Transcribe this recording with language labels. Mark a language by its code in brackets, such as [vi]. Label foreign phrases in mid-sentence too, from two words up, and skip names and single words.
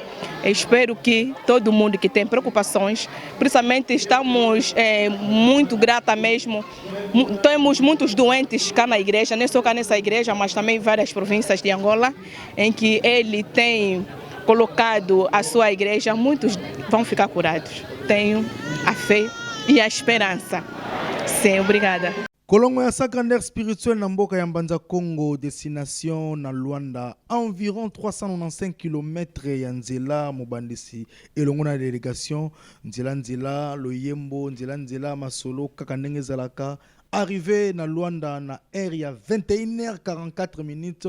[pt] Eu espero que todo mundo que tem preocupações, principalmente estamos muito grata mesmo, temos muitos doentes cá na igreja, não só cá nessa igreja, mas também em várias províncias de Angola, em que ele tem colocado a sua igreja, muitos vão ficar curados. Tenho a fé e a esperança. Sim, obrigada. [ln] Kolongo ya [fr] secondaire spirituel [ln] na mboka ya Mbanza Congo, destination na Luanda, environ 395 km ya nzela mobandisi elongo na délégation nzela loyembo nzela masolo kaka ndenge ezalaka arrivé na Luanda na aire ya 21h44 minutes.